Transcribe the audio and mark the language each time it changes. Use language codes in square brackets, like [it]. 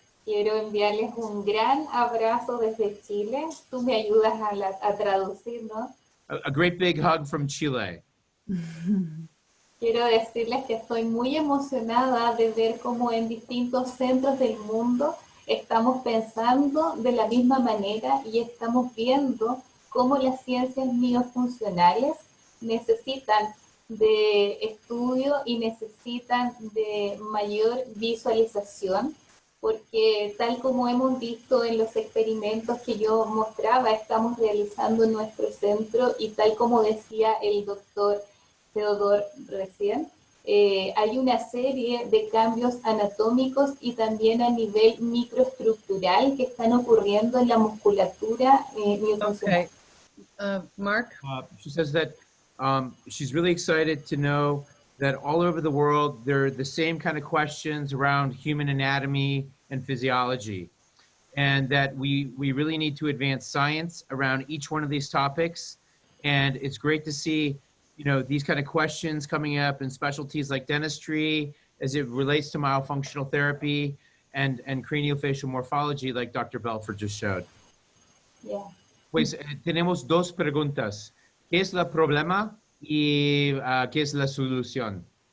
[es] Quiero enviarles un gran abrazo desde Chile. Tú me ayudas a traducir, ¿no? [en] A great big hug from Chile. [es] Quiero decirles que estoy muy emocionada de ver cómo en distintos centros del mundo estamos pensando de la misma manera y estamos viendo cómo las ciencias miofuncionales necesitan de estudio y necesitan de mayor visualización, porque tal como hemos visto en los experimentos que yo mostraba, estamos realizando en nuestro centro y tal como decía el doctor Theodor recién, hay una serie de cambios anatómicos y también a nivel microestructural que están ocurriendo en la musculatura miofuncional. [en] Okay. Mark? She says that she's really excited to know that all over the world, there are the same kind of questions around human anatomy and physiology. And that we really need to advance science around each one of these topics. And it's great to see, you know, these kind of questions coming up in specialties like dentistry as it relates to myofunctional therapy and craniofacial morphology like Dr. Belfort just showed. Yeah. [es] Pues tenemos dos preguntas. ¿Qué es el problema y qué es la solución?